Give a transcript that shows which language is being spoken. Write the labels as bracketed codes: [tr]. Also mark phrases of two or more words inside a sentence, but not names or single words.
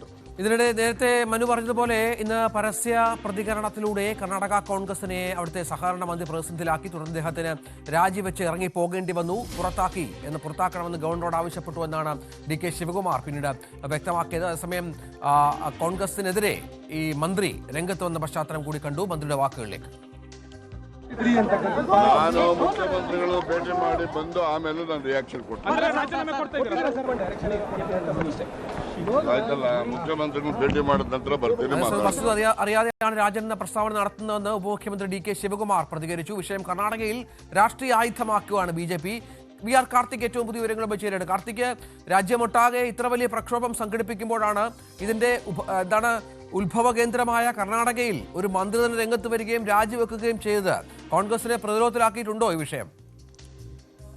[ml] ഇതിനിടെ നേരത്തെ മനു പറഞ്ഞതുപോലെ ഇന്ന് പരസ്യ പ്രതികരണത്തിലൂടെ കർണാടക കോൺഗ്രസിനെ അവിടുത്തെ സഹകരണ മന്ത്രി പ്രതിസന്ധിയിലാക്കി. തുടർന്ന് അദ്ദേഹത്തിന് രാജിവെച്ച് ഇറങ്ങി പോകേണ്ടി വന്നു. പുറത്താക്കണമെന്ന് ഗവർണറോട് ആവശ്യപ്പെട്ടു എന്നാണ് DK ശിവകുമാർ പിന്നീട് വ്യക്തമാക്കിയത്. അതേസമയം കോൺഗ്രസിനെതിരെ ഈ മന്ത്രി രംഗത്ത് വന്ന പശ്ചാത്തലം കൂടി കണ്ടു. മന്ത്രിയുടെ വാക്കുകളിലേക്ക്. [kn] ನಾನು ಮುಖ್ಯಮಂತ್ರಿಗಳು ಭೇಟಿ ಮಾಡಿ ಬಂದು ಆಮೇಲೆ ನಾನು ರಿಯಾಕ್ಷನ್ ಕೊಡ್ತೀನಿ. ಆಯ್ತಲ್ಲ, ಮುಖ್ಯಮಂತ್ರಿಗಳು ಭೇಟಿ ಮಾಡಿದ ನಂತರ ಬರ್ತೀನಿ. [ml] വസ്തുത അറിയാതെയാണ് രാജൻ പ്രസ്താവന നടത്തുന്നതെന്ന് ഉപമുഖ്യമന്ത്രി DK ശിവകുമാർ പ്രതികരിച്ചു. വിഷയം കർണാടകയിൽ രാഷ്ട്രീയ ആയുധമാക്കുകയാണ് BJP. VR കാർത്തിക് ഏറ്റവും പുതിയ വിവരങ്ങളുമായി ചേരുകയാണ്. കാർത്തിക്, രാജ്യമൊട്ടാകെ ഇത്ര വലിയ പ്രക്ഷോഭം സംഘടിപ്പിക്കുമ്പോഴാണ് ഇതിന്റെ ഉത്ഭവ കേന്ദ്രമായ കർണാടകയിൽ ഒരു മന്ത്രി തന്നെ രംഗത്ത് വരികയും രാജിവെക്കുകയും ചെയ്തത് കോൺഗ്രസിനെ പ്രതിരോധത്തിലാക്കിയിട്ടുണ്ടോ ഈ വിഷയം?